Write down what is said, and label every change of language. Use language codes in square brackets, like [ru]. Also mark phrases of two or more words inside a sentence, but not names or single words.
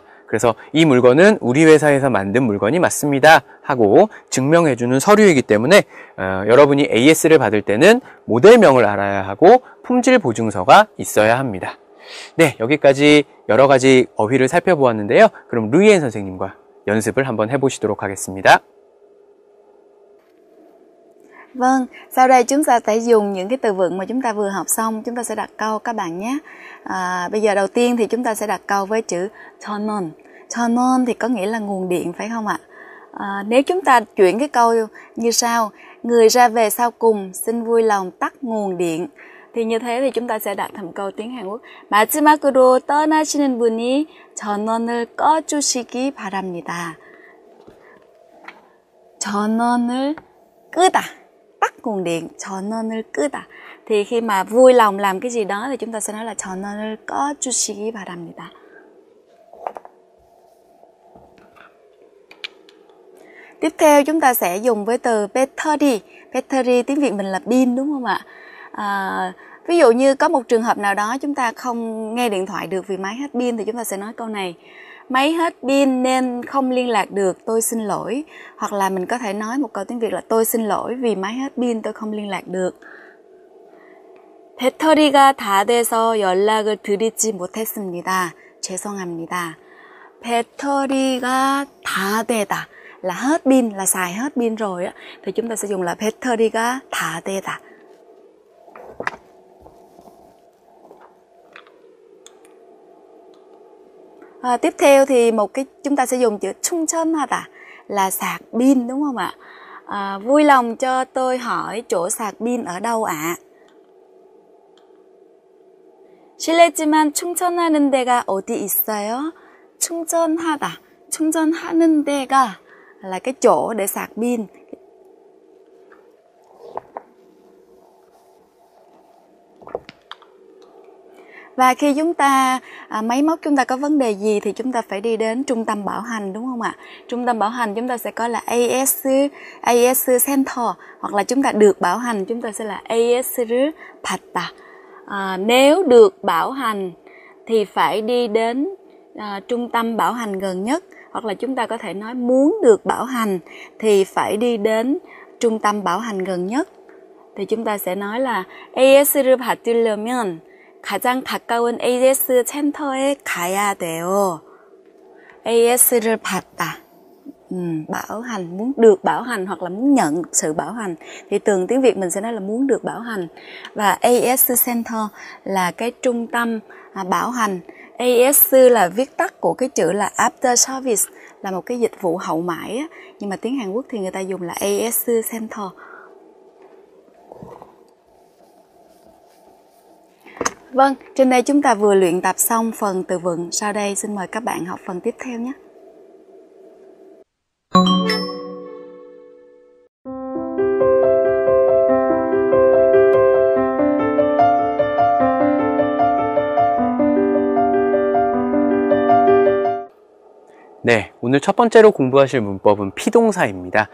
[ko] 그래서 이 물건은 우리 회사에서 만든 물건이 맞습니다 하고 증명해주는 서류이기 때문에 여러분이 AS를 받을 때는 모델명을 알아야 하고 품질 보증서가 있어야 합니다. 네, 여기까지 여러 가지 어휘를 살펴보았는데요. 그럼 루이엔 선생님과 연습을 한번 해보시도록 하겠습니다. [vi] Vâng, sau đây chúng ta sẽ dùng những cái từ vựng mà chúng ta vừa học xong, chúng ta sẽ đặt câu các bạn nhé. Bây giờ đầu tiên thì chúng ta sẽ đặt câu với chữ 전원. 전원 thì có nghĩa là nguồn điện phải không ạ? Nếu chúng ta chuyển cái câu như sau: người ra về sau cùng xin vui lòng tắt nguồn điện. thì như thế thì chúng ta sẽ đặt thành câu tiếng Hàn Quốc. [ko] 마지막으로 떠나시는 분이 전원을 꺼주시기 바랍니다. 전원을 끄다, [vi] tắt nguồn điện, [ko] 전원을 끄다. [vi] Thì khi mà vui lòng làm cái gì đó thì chúng ta sẽ nói là [ko] 전원을 꺼주시기 바랍니다. [vi] Tiếp theo chúng ta sẽ dùng với từ battery. Battery tiếng Việt mình là pin đúng không ạ? Ví dụ như có một trường hợp nào đó chúng ta không nghe điện thoại được vì máy hết pin thì chúng ta sẽ nói câu này: máy hết pin nên không liên lạc được, tôi xin lỗi. Hoặc là mình có thể nói một câu tiếng Việt là tôi xin lỗi vì máy hết pin tôi không liên lạc được. [ko] 배터리가 다 돼서 연락을 드리지 못했습니다. 죄송합니다. 배터리가 다 되다 [vi] là hết pin, là xài hết pin rồi á, thì chúng ta sẽ dùng là [ko] 배터리가 다 되다. [vi] Tiếp theo thì chúng ta sẽ dùng chữ 충전하다 là sạc pin đúng không ạ? Vui lòng cho tôi hỏi chỗ sạc pin ở đâu ạ? [ko] 실례지만 충전하는 데가 어디 있어요? 충전하다, 충전하는 데가 [vi] là cái chỗ để sạc pin. Và khi chúng ta máy móc chúng ta có vấn đề gì thì chúng ta phải đi đến trung tâm bảo hành đúng không ạ? Trung tâm bảo hành chúng ta sẽ có là [en] AS Center, [vi] hoặc là chúng ta được bảo hành chúng ta sẽ là [ko] AS를 받다. [vi] Nếu được bảo hành thì phải đi đến trung tâm bảo hành gần nhất, hoặc là chúng ta có thể nói muốn được bảo hành thì phải đi đến trung tâm bảo hành gần nhất. Thì chúng ta sẽ nói là [ko] AS를 받으려면 가장 가까운 AS 센터에 가야 돼요. AS를 받다. [vi] Bảo hành, muốn được bảo hành hoặc là muốn nhận sự bảo hành. Thì thường tiếng Việt mình sẽ nói là muốn được bảo hành. Và [en] AS Center [vi] là cái trung tâm bảo hành. AS là viết tắt của cái chữ là [en] After Service, [vi] là một cái dịch vụ hậu mãi á. Nhưng mà tiếng Hàn Quốc thì người ta dùng là [en] AS Center. [vi] Vâng, trên đây chúng ta vừa luyện tập xong phần từ vựng. Sau đây xin mời các bạn học phần tiếp theo nhé. [ko] 네, 오늘 첫 번째로 공부하실 문법은 피동사입니다.